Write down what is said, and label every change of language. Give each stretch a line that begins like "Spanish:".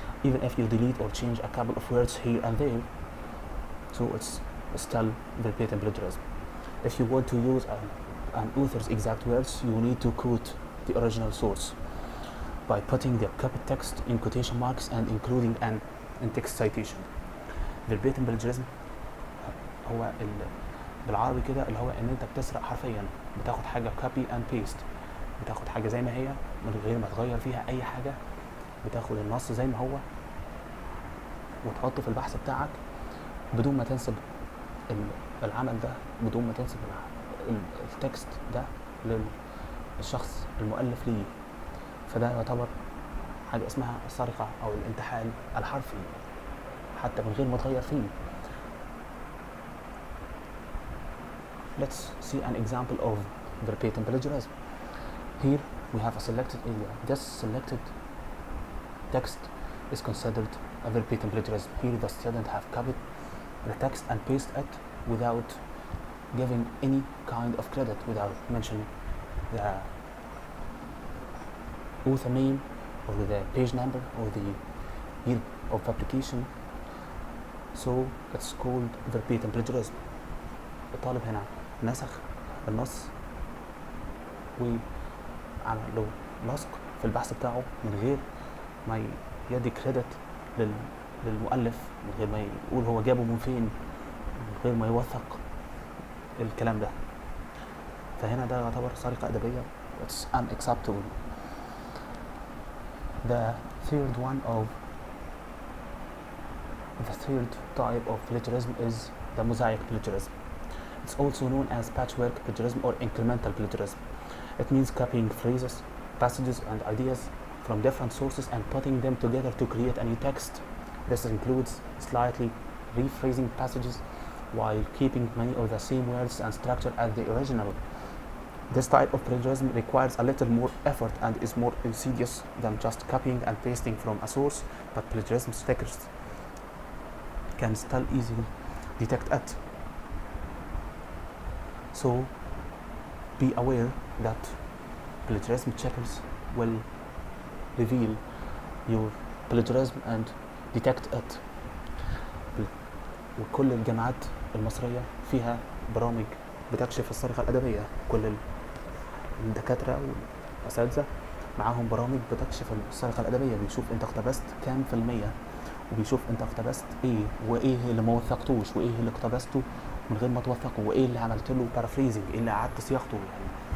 English: Even if you delete or change a couple of words here and there, so it's still verbatim plagiarism. If you want to use an author's exact words, you need to quote the original source by putting the copied text in quotation marks and including an in-text citation. verbatim plagiarism
Arabic: هو بالعربي كده اللي هو ان انت بتسرق حرفيا، بتاخد حاجة
English: copy and paste،
Arabic: بتاخد حاجة زي ما هي من غير ما تغير فيها اي حاجة، بتاخد النص زي ما هو وتحطه في البحث بتاعك بدون ما تنسب العمل ده، بدون ما تنسب التكست ده للشخص المؤلف ليه. فده يعتبر حاجة اسمها السرقة أو الانتحال الحرفي حتى من غير ما تغير فيه.
English: Let's see an example of verbatim plagiarism. Here we have a selected area. This selected text is considered a verbatim plagiarism. Here the student have copied the text and paste it without giving any kind of credit, without mentioning the author name or the page number or the year of publication. So it's called verbatim plagiarism.
Arabic: الطالب هنا نسخ النص وعمل له لصق في البحث بتاعه من غير ما يدي كريدت للمؤلف، من غير ما يقول هو جابه من فين، من غير ما يوثق الكلام ده. فهنا ده يعتبر سرقة أدبية
English: It's unacceptable. The third type of plagiarism is the mosaic plagiarism. It's also known as patchwork plagiarism or incremental plagiarism. It means copying phrases, passages, and ideas from different sources and putting them together to create a new text. This includes slightly rephrasing passages while keeping many of the same words and structure as the original. This type of plagiarism requires a little more effort and is more insidious than just copying and pasting from a source, but plagiarism stickers can still easily detect it. So be aware that plagiarism checkers will reveal your plagiarism and detect it.
Arabic: وكل الجامعات المصرية فيها برامج بتكشف السرقة الأدبية. كل الدكاترة والأساتذة معاهم برامج بتكشف السرقة الأدبية، بيشوف انت اقتبست كام في المية، وبيشوف انت اقتبست ايه، وايه اللي ما وثقتوش، وايه اللي اقتبسته من غير ما توثقه، وايه اللي عملت له بارافريزنج، ايه اللي قعدت صياغته يعني.